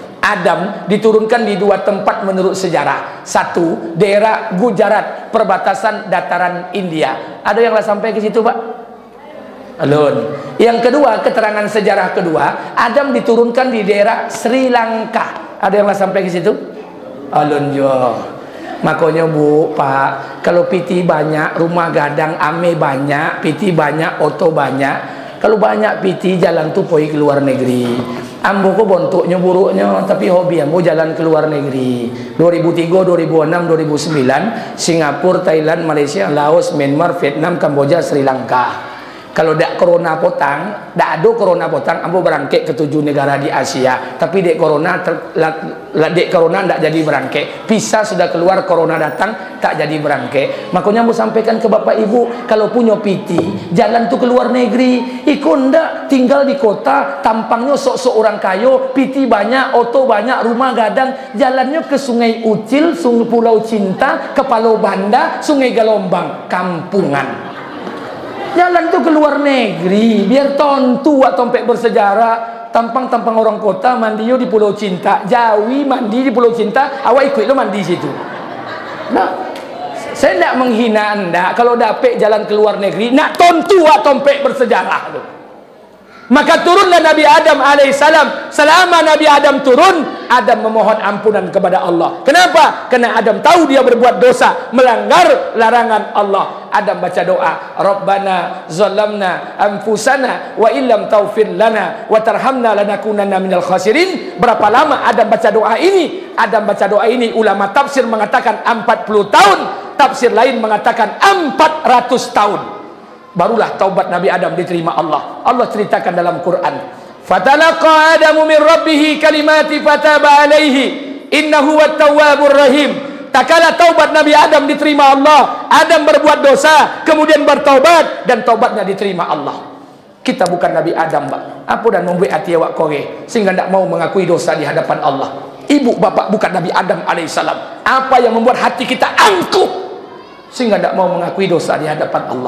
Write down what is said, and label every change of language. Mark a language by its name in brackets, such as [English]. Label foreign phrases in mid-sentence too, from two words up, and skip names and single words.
[Indonesian] Adam diturunkan di 2 tempat menurut sejarah. Satu, daerah Gujarat, perbatasan dataran India. Ada yang lah sampai ke situ, Pak? [Minangkabau] Alun. [Indonesian] Yang kedua, keterangan sejarah kedua, Adam diturunkan di daerah Sri Lanka. Ada yang lah sampai ke situ? [Minangkabau] Alun jo. Makanya Bu, Pak, kalau piti banyak, rumah gadang ame banyak, piti banyak, oto banyak. Kalau banyak piti jalan tu pergi ke luar negeri. Ambo kok bentuknya buruknya, tapi hobi ambo jalan ke luar negeri. 2003, 2006, 2009, Singapura, Thailand, Malaysia, Laos, Myanmar, Vietnam, Kamboja, Sri Lanka. Kalau dak corona potang, dak ada corona potang, ambo berangkat ke 7 negara di Asia. Tapi dek corona ndak jadi berangkat. [Indonesian] Pisah sudah keluar, corona datang, tak jadi berangkat. [Minangkabau] Makanya ambo sampaikan ke Bapak Ibu, kalau punya piti, jalan tu ke luar negeri. Ikut ndak tinggal di kota, tampangnya sok-sok orang kaya, piti banyak, oto banyak, rumah gadang, jalannya ke Sungai Ucil, Sungai Pulau Cinta, ke Palau Banda, Sungai Galombang, kampungan. Jalan tuh ke luar negeri, biar tontu atau tompek bersejarah. Tampang-tampang orang kota mandi di Pulau Cinta, Jawi mandi di Pulau Cinta, awak ikut lo mandi situ. [Indonesian] Nah, saya tidak menghina anda kalau dapet jalan ke luar negeri, nak tontu atau tompek bersejarah tuh. Maka turunlah Nabi Adam alaihissalam. Selama Nabi Adam turun, Adam memohon ampunan kepada Allah. Kenapa? Karena Adam tahu dia berbuat dosa, melanggar larangan Allah. Adam baca doa, [Arabic] ربنا ظلمنا أنفسنا وإن لم تغفر لنا وترحمنا لنكونن من الخاسرين. [Indonesian] Berapa lama Adam baca doa ini? Adam baca doa ini, ulama tafsir mengatakan 40 tahun, tafsir lain mengatakan 400 tahun. Barulah taubat Nabi Adam diterima Allah. Allah ceritakan dalam Quran, [Arabic] فتلقى آدم من ربه كلمات فتاب عليه إنه التواب الرحيم. [Indonesian] Tak kala taubat Nabi Adam diterima Allah, Adam berbuat dosa kemudian bertaubat dan taubatnya diterima Allah. Kita bukan Nabi Adam, Pak. Apa dan membuat hati [Minangkabau] awak kore [Indonesian] sehingga tidak mau mengakui dosa di hadapan Allah. Ibu bapak bukan Nabi Adam alaihissalam. Apa yang membuat hati kita angkuh sehingga tidak mau mengakui dosa di hadapan Allah?